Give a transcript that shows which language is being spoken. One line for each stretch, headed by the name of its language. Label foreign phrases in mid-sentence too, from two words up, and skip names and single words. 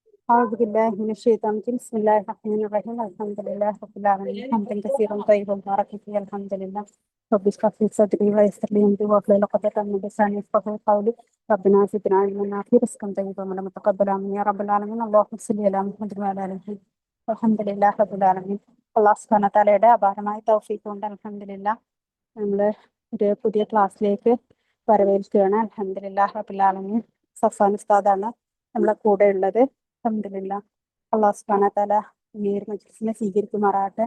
Arabic: أعوذ بالله من الشيطان الرجيم بسم الله الرحمن الرحيم الحمد لله رب العالمين حمدا كثيرا طيبا مباركا فيه الحمد لله رب اشرح لي صدري ويسر لي أمري واحلل عقدة من لساني يفقهوا قولي ربنا زدنا علما نافعا رزقا طيبا ومتقبلا آمين يا رب العالمين اللهم صل على محمد وعلى آله وصحبه الحمد لله رب العالمين الله سبحانه وتعالى
Malayalam: അപാരമായ തൗഫീഖ് കൊണ്ട് അൽഹംദുലില്ലാ നമ്മൾ ഒരു പുതിയ ക്ലാസ്സിലേക്ക് വരവേൽക്കുകയാണ്.
Arabic: الحمد لله رب العالمين.
Malayalam: സഫാൻ ഉസ്താദാണ് നമ്മളെ കൂടെ ഉള്ളത്. അൽഹംദുലില്ലാ
Arabic: الله سبحانه وتعالى
Malayalam: ഈ ഒരു മജ്‌ലിസിനെ സ്വീകരിക്കുമാറാകട്ടെ.